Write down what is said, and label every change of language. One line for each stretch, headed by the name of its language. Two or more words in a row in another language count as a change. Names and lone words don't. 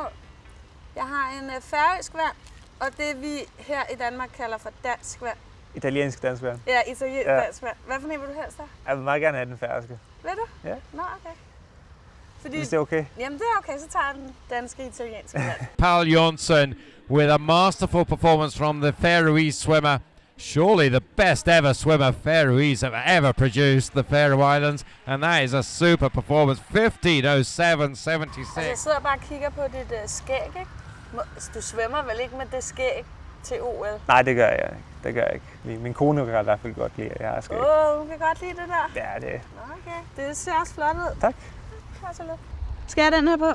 Danish: Jeg har en færøsk vand, og det vi her i Danmark kalder for dansk vand. Italiensk dansk vand. Ja, italiensk dansk vand. Hvad for en vil du helst have? Jeg vil meget gerne have den færøske. Vil du? Ja. Nå, okay. Fordi, Hvis det er okay. Jamen det er okay, så tager jeg den danske italienske vand.
English: Paul Jonsson with a masterful performance from the Faroese swimmer. Surely the best ever swimmer Faroese have ever produced, the Faroe Islands, and that is a super performance. 15:07.76.
Danish: Altså, jeg sidder bare og kigger på dit skæg, ikke? Du svømmer vel ikke med det skæg til OL? Nej, det gør jeg ikke. Det gør jeg ikke. Min kone kan i hvert fald godt lide, at jeg har skæg. Hun kan godt lide det der? Ja, det. Okay, det ser også flot ud. Tak. Skal jeg den her på?